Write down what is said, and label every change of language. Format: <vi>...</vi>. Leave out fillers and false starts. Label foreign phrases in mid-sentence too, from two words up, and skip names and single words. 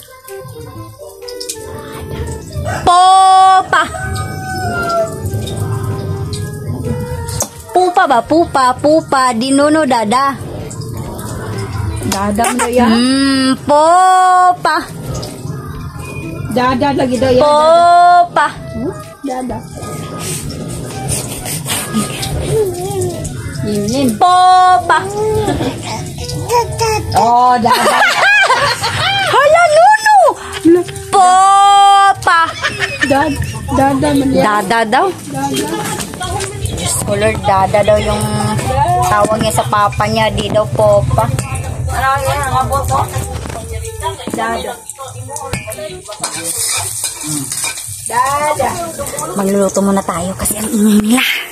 <tl>Popa. Pupa ba? Pupa. Dinuno dada. Dada mo ya. Popa. Dada lagi daw ya. Popa. Dada. Inin. Popa. Oh, dada. Hala, Nuno. Popa. Dada man ya. Dada daw. Diyos ko Lord, dada daw yung tawag niya sa papa niya. Di daw popa. Ano yan? Ang abot ko? Dada. Dada. Magluluto muna tayo kasi ang ingay nila.</tl>